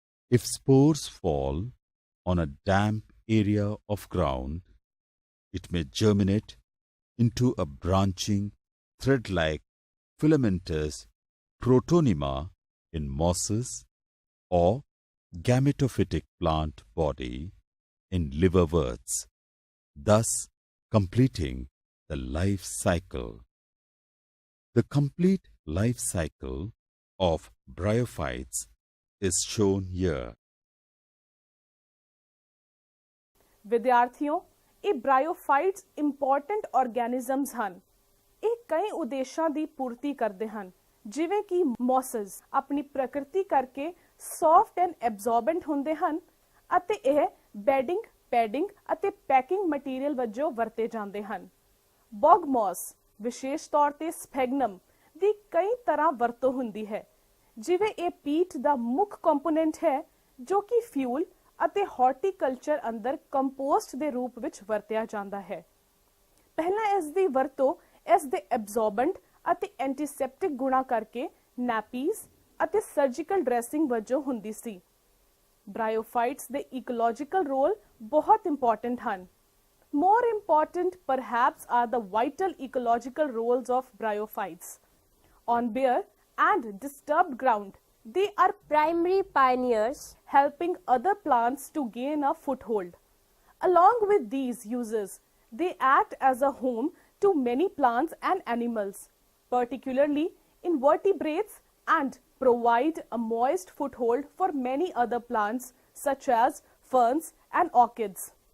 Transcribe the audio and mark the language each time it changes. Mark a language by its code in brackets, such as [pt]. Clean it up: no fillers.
[en] If spores fall on a damp area of ground, it may germinate into a branching thread-like filamentous protonema in mosses or gametophytic plant body in liverworts, thus completing the life cycle. The complete life cycle of bryophytes is shown here. [pa] ਵਿਦਿਆਰਥੀਓ, ਇਹ ਬ੍ਰਾਇਓਫਾਈਟਸ important ਆਰਗੈਨਿਜ਼ਮਸ ਹਨ। ਇਹ ਕਈ ਉਦੇਸ਼ਾਂ ਦੀ ਪੂਰਤੀ ਕਰਦੇ ਹਨ, ਜਿਵੇਂ ਕਿ ਮੌਸਸ ਆਪਣੀ ਪ੍ਰਕਿਰਤੀ ਕਰਕੇ [en] soft and absorbent [pa] ਹੁੰਦੇ ਹਨ ਅਤੇ ਇਹ ਬੈਡਿੰਗ, ਪੈਡਿੰਗ ਅਤੇ ਪੈਕਿੰਗ ਮਟੀਰੀਅਲ ਵਜੋਂ ਵਰਤੇ ਜਾਂਦੇ ਹਨ। ਬੌਗ ਮੌਸ, ਵਿਸ਼ੇਸ਼ ਤੌਰ ਤੇ ਸਫੈਗਨਮ ਦੀ ਕਈ ਤਰ੍ਹਾਂ ਵਰਤੋਂ ਹੁੰਦੀ ਹੈ, ਜਿਵੇਂ ਇਹ ਪੀਟ ਦਾ ਮੁੱਖ ਕੰਪੋਨੈਂਟ ਹੈ ਜੋ ਕਿ ਫਿਊਲ ਅਤੇ ਹਾਰਟੀਕਲਚਰ ਅੰਦਰ ਕੰਪੋਸਟ ਦੇ ਰੂਪ ਵਿੱਚ ਵਰਤਿਆ ਜਾਂਦਾ ਹੈ। ਪਹਿਲਾਂ ਇਸ ਦੀ ਵਰਤੋਂ ਇਸ ਦੇ ਐਬਜ਼ੌਰਬੈਂਟ ਅਤੇ ਐਂਟੀਸੈਪਟਿਕ ਗੁਣਾਂ ਕਰਕੇ ਨੈਪੀਜ਼ ਅਤੇ ਸਰਜੀਕਲ ਡਰੈਸਿੰਗ ਵਜੋਂ ਹੁੰਦੀ ਸੀ। ਬ੍ਰਾਇਓਫਾਈਟਸ ਦੇ ਇਕੋਲੋਜੀਕਲ ਰੋਲ ਬਹੁਤ ਇੰਪੋਰਟੈਂਟ ਹਨ। [en] More important perhaps are the vital ecological roles of bryophytes. On bare and disturbed ground, they are primary pioneers helping other plants to gain a foothold. Along with these uses, they act as a home to many plants and animals, particularly invertebrates, and provide a moist foothold for many other plants such as ferns and orchids.